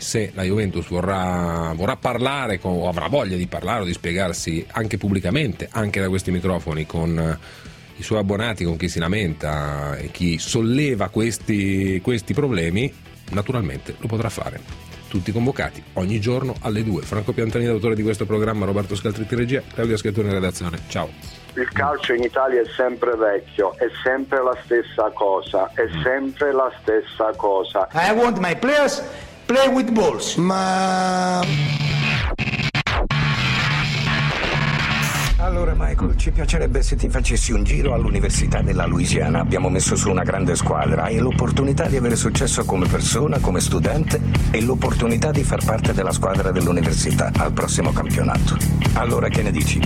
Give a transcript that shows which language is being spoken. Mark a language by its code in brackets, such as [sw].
[it] Se la Juventus vorrà parlare con, o avrà voglia di parlare o di spiegarsi anche pubblicamente, anche da questi microfoni, con i suoi abbonati, con chi si lamenta e chi solleva questi problemi, naturalmente lo potrà fare. Tutti convocati ogni giorno alle 2. Franco Piantani, autore di questo programma, Roberto Scaltritti regia, Claudio Schettone in redazione. Ciao. Il calcio in Italia è sempre vecchio, è sempre la stessa cosa, è sempre la stessa cosa. [en] I want my players play with balls. [it] Ma allora Michael, ci piacerebbe se ti facessi un giro all'Università della Louisiana. Abbiamo messo su una grande squadra e l'opportunità di avere successo come persona, come studente e l'opportunità di far parte della squadra dell'Università al prossimo campionato. Allora che ne dici?